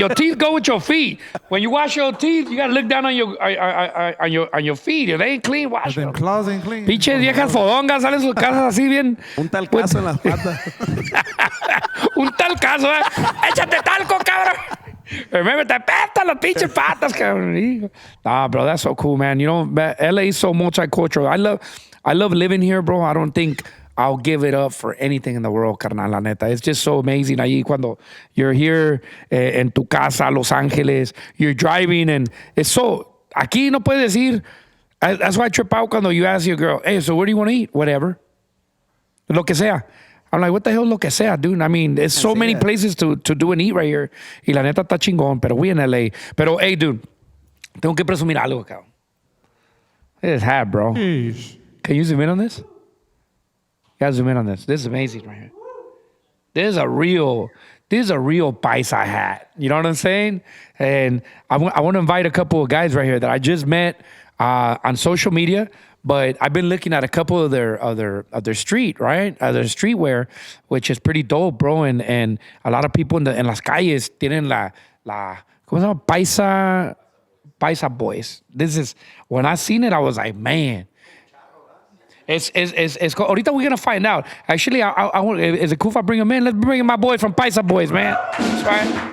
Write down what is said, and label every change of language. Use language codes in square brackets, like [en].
[en] Your teeth go with your feet. When you wash your teeth, you gotta look down on your feet. If they ain't clean, wash them. Claws ain't clean. [es] Pinches viejas fodongas salen sus casas así bien. Un talcazo en las patas. Un talcazo, Échate talco, cabrón. [en] Remember, [es] te apestan las pinches patas, cabrón. [en] Nah, bro, that's so cool, man. You know, LA is so multicultural. I love living here, bro. I don't think I'll give it up for anything in the world, [es] carnal, la neta. [en] It's just so amazing. [es] Ahí cuando [en] you're here [es] en tu casa, [en] Los Ángeles, you're driving, and it's so... [es] Aquí no puedes decir... [en] That's why I trip out [es] cuando [en] you ask your girl, hey, so where do you want to eat? Whatever. [es] Lo que sea. [en] I'm like, what the hell [es] lo que sea, [en] dude? I mean, there's so many places to do and eat right here. [es] Y la neta está chingón, pero [en] we in LA. [es] Pero, [en] hey, dude, [es] tengo que presumir algo, cabrón. [en] This hat, bro. Jeez. Can you zoom in on this? You gotta zoom in on this. This is amazing right here. This is a real paisa hat. You know what I'm saying? And I want to invite a couple of guys right here that I just met on social media. But I've been looking at a couple of their street, right? Their streetwear, which is pretty dope, bro. And a lot of people [es] en las calles tienen la ¿cómo se llama? [en] Paisa boys. This is, when I seen it, I was like, man. It's [es] ahorita [en] we're gonna find out. Actually, I want, is it cool if I bring him in? Let's bring in my boy from Paisa Boys, man. That's right.